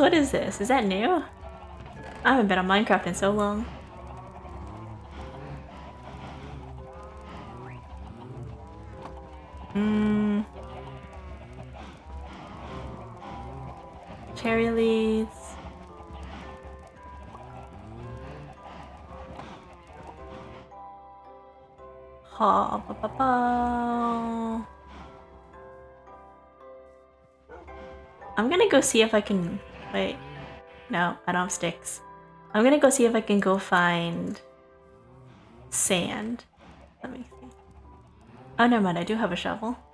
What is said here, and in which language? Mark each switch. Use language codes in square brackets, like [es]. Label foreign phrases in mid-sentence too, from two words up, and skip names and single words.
[en] What is this? Is that new? I haven't been on Minecraft in so long. Cherry leaves. Ha ba ba ba. I'm gonna go see if I can. Wait. No, I don't have sticks. I'm gonna go see if I can go find sand. Let me see. Oh, never mind. I do have a shovel.